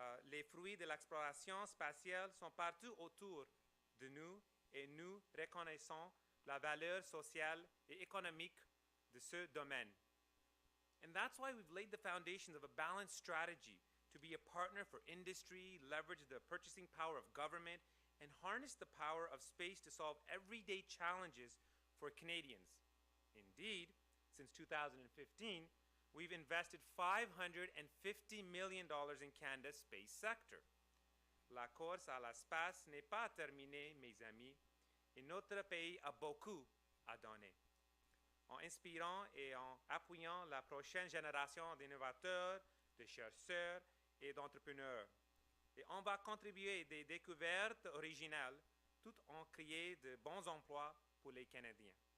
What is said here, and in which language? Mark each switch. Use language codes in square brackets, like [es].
[fr] Les fruits de l'exploration spatiale sont partout autour de nous et nous reconnaissons la valeur sociale et économique de ce domaine. [en] And that's why we've laid the foundations of a balanced strategy to be a partner for industry, leverage the purchasing power of government, and harness the power of space to solve everyday challenges for Canadians. Indeed, since 2015, we've invested $550 million in Canada's space sector. [fr] La course à l'espace n'est pas terminée, mes amis, et notre pays a beaucoup à donner. En inspirant et en appuyant la prochaine génération d'innovateurs, de chercheurs et d'entrepreneurs. Et on va contribuer des découvertes originales tout en créant de bons emplois pour les Canadiens.